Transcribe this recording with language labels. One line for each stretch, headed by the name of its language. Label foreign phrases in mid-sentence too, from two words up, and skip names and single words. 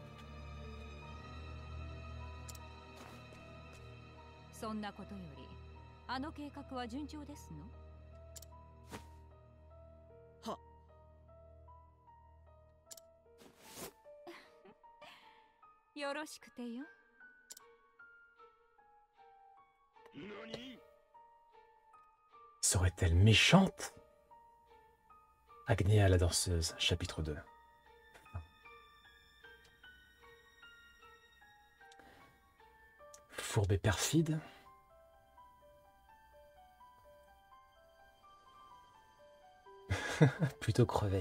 Japanese: そんなことより、あの計画は順調ですの？は。よろしくてよ。何？
French: Serait-elle méchante? Agnea la danseuse, chapitre 2. Fourbe et perfide. Plutôt crevé.